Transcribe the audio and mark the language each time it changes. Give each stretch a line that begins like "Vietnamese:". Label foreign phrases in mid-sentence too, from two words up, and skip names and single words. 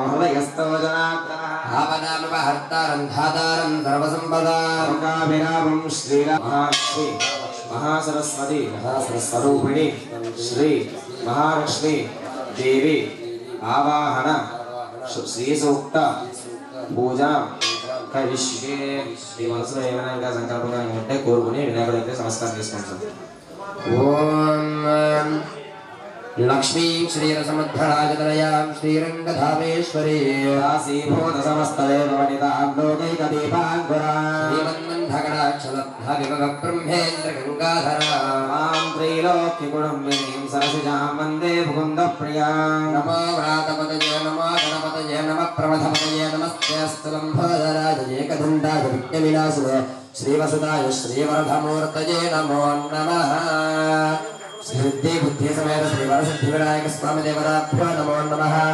Sanskrit: हृदयस्तो जनार्दनः भावनामपहर्तारं धातारं सर्वसम्पदां लोकाभिरामं श्रीरामश्री महासरस्वती महासरस्वरूपिणी श्री महालक्ष्मी देवी आवाहन श्री सूक्त पूजा करिष्ये
Telugu: ఈ మనసులో ఏమైనా ఇంకా సంకల్పంగా ఉంటే కోరుకుని వినాయకుడికి నమస్కారం చేసుకుంటాం
Sanskrit: ఓం लक्ष्मी श्रीरसमुद्धराजतनयां श्रीरङ्गधामेश्वरी आसीभूत समस्तदेववनितां लोकैकदीपाङ्कुरां श्रीमन्मन्थगणाक्षलब्धविभवब्रह्मेन्द्रगङ्गाधरां मां त्रैलोक्यकुटुम्बिनीं सरसिजां वन्दे मुकुन्दप्रियां नमो व्रातपतये नमो गणपतये नमः प्रमथपतये नमस्तेऽस्तु लम्बोदराय एकदन्ताय विघ्नविनाशिने श्रीवसुदाय श्रीवरधमूर्तये नमो नमः सिद्धि बुद्धि समेत श्री वरसिद्धि विनायक स्वामी देवताभ्यो नमो नमः